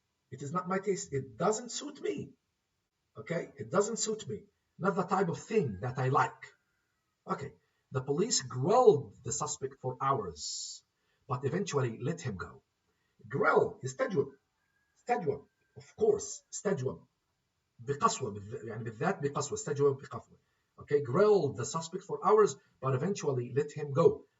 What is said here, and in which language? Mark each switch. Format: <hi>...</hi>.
<en>It is not my taste. It doesn't suit me. Okay? It doesn't suit me. Not the type of thing that I like. Okay. The police grilled the suspect for hours, but eventually let him go. Grill, استجوب. Of course, استجوب.</en> <ar>بقسوة يعني بالذات بقسوة استجوب بقسوة.</ar> <en>Okay, grilled the suspect for hours, but eventually let him go.</en>